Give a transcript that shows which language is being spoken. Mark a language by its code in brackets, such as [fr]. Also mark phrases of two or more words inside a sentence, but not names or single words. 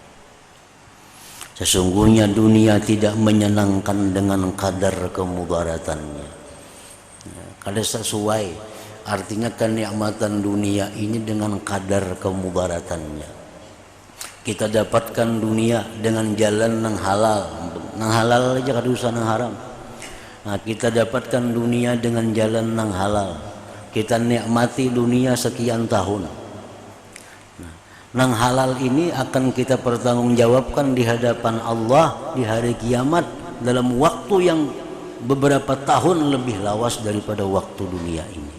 [id] Sesungguhnya dunia tidak menyenangkan dengan kadar kemudaratannya. Kadar sesuai, artinya kenikmatan dunia ini dengan kadar kemudaratannya. Kita dapatkan dunia dengan jalan yang halal, [bjn] nang halal aja kada usah nang haram. [id] Nah, kita dapatkan dunia dengan jalan yang halal, kita nikmati dunia sekian tahun. Nah, nang halal ini akan kita pertanggungjawabkan di hadapan Allah di hari kiamat dalam waktu yang beberapa tahun lebih lawas daripada waktu dunia ini.